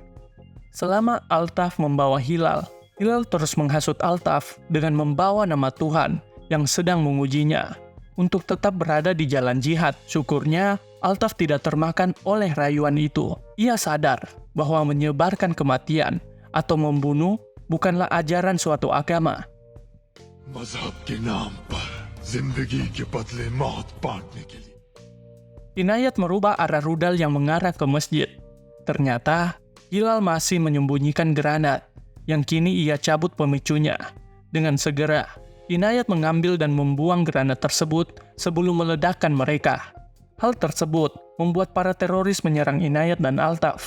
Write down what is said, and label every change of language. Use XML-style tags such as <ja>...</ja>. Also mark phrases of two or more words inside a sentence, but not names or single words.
<id>Selama Altaf membawa Hilal, Hilal terus menghasut Altaf dengan membawa nama Tuhan yang sedang mengujinya. untuk tetap berada di jalan jihad. Syukurnya, Altaf tidak termakan oleh rayuan itu. Ia sadar bahwa menyebarkan kematian atau membunuh bukanlah ajaran suatu agama.</id> <hi>मजहब के नाम पर जिंदगी के बदले मौत बांटने के लिए</hi> <id>Inayat merubah arah rudal yang mengarah ke masjid. Ternyata, Hilal masih menyembunyikan granat yang kini ia cabut pemicunya. Dengan segera, Inayat mengambil dan membuang granat tersebut sebelum meledakkan mereka. Hal tersebut membuat para teroris menyerang Inayat dan Altaf.</id>